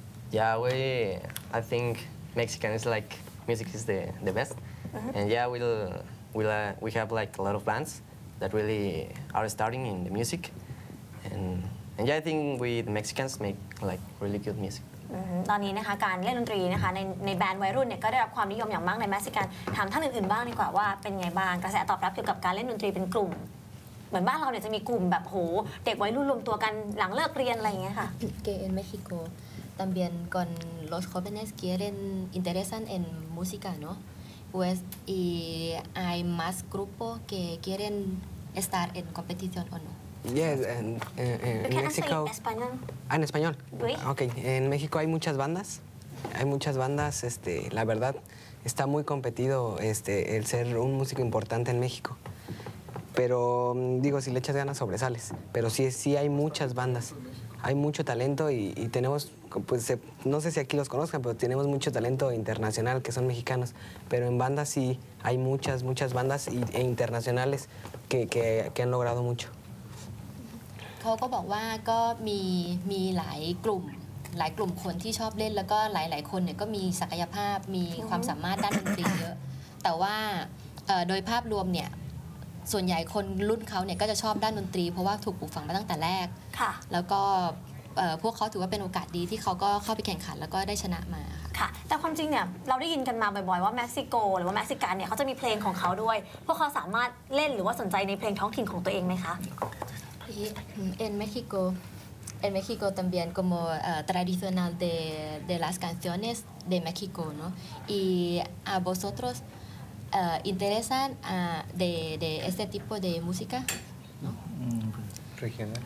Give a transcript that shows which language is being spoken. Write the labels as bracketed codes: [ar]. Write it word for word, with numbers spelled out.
[en] Yeah, we. I think. Mexican is like music is the the best, mm-hmm. and yeah, we'll we'll uh, we have like a lot of bands that really are starting in the music, and and yeah, I think we the Mexicans make like really good music. [th] ตอนนี้นะคะการเล่นดนตรีนะคะในในแบนด์วัยรุ่นเนี่ยก็ได้รับความนิยมอย่างมากในเม็กซิกันถามท่านอื่นๆบ้างดีกว่าว่าเป็นไงบ้างกระแสตอบรับเกี่ยวกับการเล่นดนตรีเป็นกลุ่มเหมือนบ้านเราเนี่ยจะมีกลุ่มแบบโหเด็กวัยรุ่นรวมตัวกันหลังเลิกเรียนอะไรอย่างเงี้ยค่ะ [es] Que en México también con los jóvenes quieren interesan en música, ¿no? Pues y hay más grupos que quieren estar en competición o no. Yes, en en México. En español. Ah, en español. Okay, en México hay muchas bandas. Hay muchas bandas, este, la verdad está muy competido este el ser un músico importante en México. Pero digo, si le echas ganas sobresales. Pero sí, sí hay muchas bandas. Hay mucho talento y, y tenemos, pues se, no sé si aquí los conozcan, pero tenemos mucho talento internacional que son mexicanos. Pero en bandas sí hay muchas, muchas bandas y, e internacionales que, que, que han logrado mucho. [th] เขาก็บอกว่าก็มีมีหลายกลุ่มหลายกลุ่มคนที่ชอบเล่นแล้วก็หลายๆคนเนี่ยก็มีศักยภาพมีความสามารถด้านดนตรีเยอะแต่ว่าโดยภาพรวมเนี่ยส่วนใหญ่คนรุ่นเขาเนี่ยก็จะชอบด้านดนตรีเพราะว่าถูกปลูกฝังมาตั้งแต่แรก ค่ะ แล้วก็พวกเขาถือว่าเป็นโอกาสดีที่เขาก็เข้าไปแข่งขันแล้วก็ได้ชนะมา ค่ะแต่ความจริงเนี่ยเราได้ยินกันมาบ่อยๆว่าเม็กซิโกหรือว่าเม็กซิกันเนี่ยเขาจะมีเพลงของเขาด้วยพวกเขาสามารถเล่นหรือว่าสนใจในเพลงท้องถิ่นของตัวเองไหมคะ [es] En México, en México también como uh, tradicional de, de las canciones de México, ¿no? Y a vosotros uh, interesan uh, de, de este tipo de música, ¿no? Regional.